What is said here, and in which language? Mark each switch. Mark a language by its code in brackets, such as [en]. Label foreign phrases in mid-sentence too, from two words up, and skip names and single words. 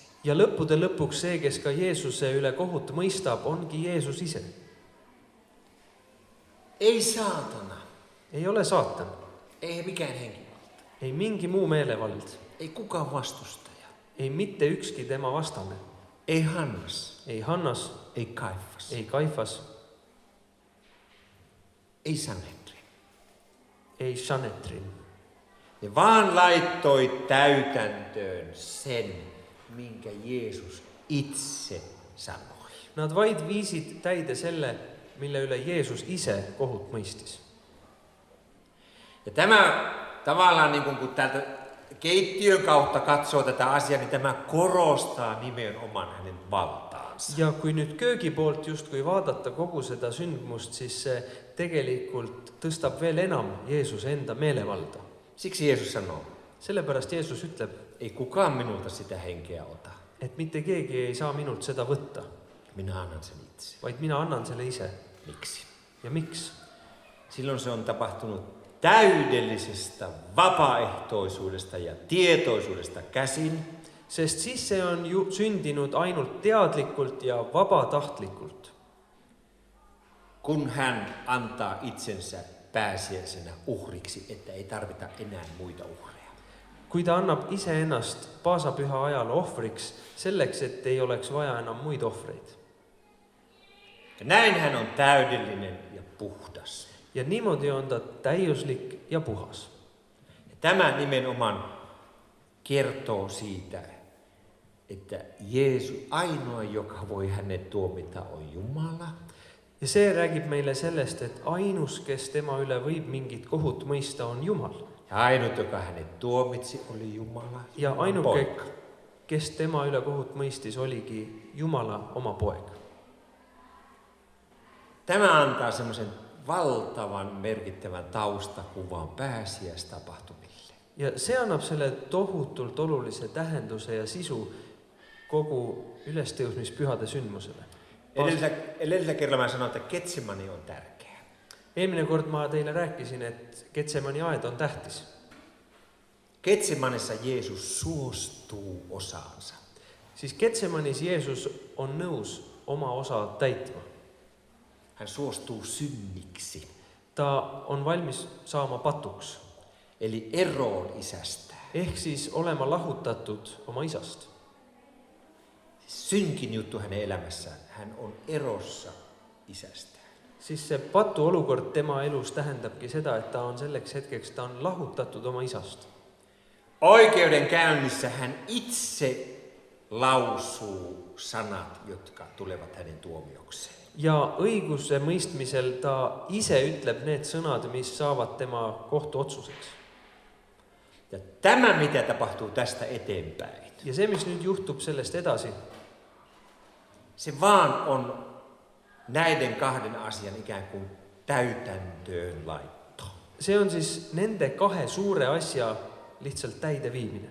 [et] Ja lõppude lõpuks see, kes ka Jeesuse üle kohut mõistab, ongi Jeesus ise. [fi] Ei saatana, [et] Ei ole saatan, [fi] ei mikään henkivalta, [et] ei mingi muu meelevald, [fi] ei kukaan vastustaja, [et] ei mitte ükski tema vastane, [fi] ei Hannas, [et] ei Hannas, [fi] ei Kaifas, [et] ei Kaifas, [fi] ei Sanhedrin, [et] ei Sanhedrin. [fi] Ne vaan laittoi täytäntöön sen, minkä Jeesus itse sanoi. [et] Nad vaid viisid täide selle, mille üle Jeesus ise kohut mõistis. [fi] Ja tämä tavallaan, niin kun täältä keittiön kautta katsoo tätä asiaa, niin tämä korostaa nimenomaan hänen valtaansa. [et] Ja kui nüüd köögi poolt justkui vaadata kogu seda sündmust, siis see tegelikult tõstab veel enam Jeesuse enda meelevalda. [fi] Siksi Jeesus sanoo, [et] Sellepärast Jeesus ütleb, [fi] ei kukaan minulta sitä henkeä ota. [et] et mitte keegi ei saa minult seda võtta, [fi] Minä annan sen itse. [et] vaid mina annan selle ise. [fi] Miksi? [et] Ja miks? [fi] Silloin se on tapahtunut täydellisestä vapaaehtoisuudesta ja tietoisuudesta käsin. [et] Sest siis see on ju sündinud ainult teadlikult ja vabatahtlikult, [fi] Kun hän antaa itsensä pääsiäisenä uhriksi, että ei tarvita enää muita uhreja. [et] kui ta annab iseennast paasapüha ajal ohvriks, selleks, et ei oleks vaja enam muid ohvreid. [fi] Ja näin hän on täydellinen ja puhdas. [et] Ja niimoodi on ta täiuslik ja puhas. [fi] Ja tämä nimenomaan kertoo siitä, että Jeesus ainoa, joka voi hänet tuomita, on Jumala. [et] Ja see räägib meile sellest, et ainus, kes tema üle võib mingit kohut mõista, on Jumal. [fi] Ja ainut, joka hänet tuomitsi, oli Jumala. Ja Jumalan [et] ainuke, [fi] poika. [et] kes tema üle kohut mõistis, oligi Jumala oma poeg. [fi] Tämä antaa semmoisen valtavan merkittävän taustakuvan pääsiäistapahtumille. [et] Ja see annab selle tohutult olulise tähenduse ja sisu kogu ülestõusmispühade sündmusele. [fi] Edellisellä kerralla mä sanoin, että Getsemani on tärkeä. [et] Eelmine kord ma teile rääkisin, et Getsemani aed on tähtis. [fi] Getsemanissa Jeesus suostuu osaansa. [et] Siis Getsemanis Jeesus on nõus oma osa täitma. [fi] Hän suostuu synniksi, [et] Ta on valmis saama patuks, [fi] eli eroon isästään. [et] ehk siis olema lahutatud oma isast. [fi] Synkin juttu hänen elämässään. Hän on erossa isästään. [et] Siis see patu olukord tema elus tähendabki seda, et ta on selleks hetkeks, ta on lahutatud oma isast. [fi] Oikeudenkäynnissä hän itse lausuu sanat, jotka tulevat hänen tuomiokseen. [et] Ja õiguse mõistmisel ta ise ütleb need sõnad, mis saavad tema kohtuotsuseks. [fi] Ja tämä, mitä tapahtuu tästä eteenpäin, [et] Ja see, mis nüüd juhtub sellest edasi, [fi] se vaan on näiden kahden asian ikään kuin täytäntöön laitto. [et] see on siis nende kahe suure asja lihtsalt täide viimine.